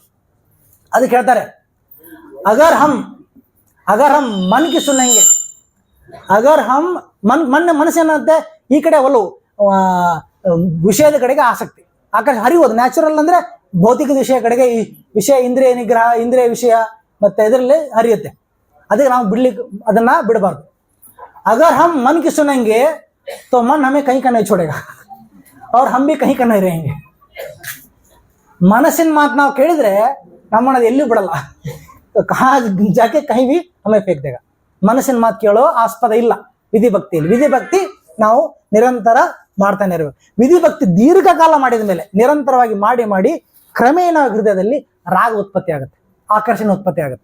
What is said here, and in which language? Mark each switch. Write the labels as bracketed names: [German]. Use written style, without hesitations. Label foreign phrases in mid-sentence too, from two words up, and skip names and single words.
[Kannada] ಅದಕ್ಕೆ ಹೇಳ್ತಾರೆ [Hindi] अगर हम मन की सुनेंगे, अगर हम [Kannada] ಮನಸ್ಸೇನಂತೆ ಈ ಕಡೆ ಒಲವು, ವಿಷಯದ ಕಡೆಗೆ ಆಸಕ್ತಿ, ಆಕಾಶ ಹರಿಯೋದು. ನ್ಯಾಚುರಲ್ ಅಂದ್ರೆ ಭೌತಿಕ ವಿಷಯ ಕಡೆಗೆ, ಈ ವಿಷಯ ಇಂದ್ರಿಯ ನಿಗ್ರಹ, ಇಂದ್ರಿಯ ವಿಷಯ ಮತ್ತೆ ಇದರಲ್ಲಿ ಹರಿಯುತ್ತೆ. ಅದಕ್ಕೆ ನಾವು ಅದನ್ನ ಬಿಡಬಾರ್ದು. [Hindi] अगर हम मन की सुनेंगे तो मन हमें कहीं का नहीं छोड़ेगा और हम भी कहीं का नहीं रहेंगे. [Kannada] ಮನಸ್ಸಿನ ಮಾತು ನಾವು ಕೇಳಿದ್ರೆ ನಮ್ಮನ್ನ ಎಲ್ಲೂ ಬಿಡಲ್ಲ, [Hindi] जाके कहीं भी हमें फेंक देगा. [Kannada] ಮನಸ್ಸಿನ ಮಾತು ಕೇಳೋ ಆಸ್ಪದ ಇಲ್ಲ ವಿಧಿಭಕ್ತಿಯಲ್ಲಿ. ವಿಧಿಭಕ್ತಿ ನಾವು ನಿರಂತರ ಮಾಡ್ತಾನೆ ಇರಬೇಕು. ವಿಧಿಭಕ್ತಿ ದೀರ್ಘಕಾಲ ಮಾಡಿದ ಮೇಲೆ ನಿರಂತರವಾಗಿ ಮಾಡಿ ಮಾಡಿ ಕ್ರಮೇಣ ಹೃದಯದಲ್ಲಿ ರಾಗ ಉತ್ಪತ್ತಿ ಆಗುತ್ತೆ, ಆಕರ್ಷಣೆ ಉತ್ಪತ್ತಿ ಆಗುತ್ತೆ.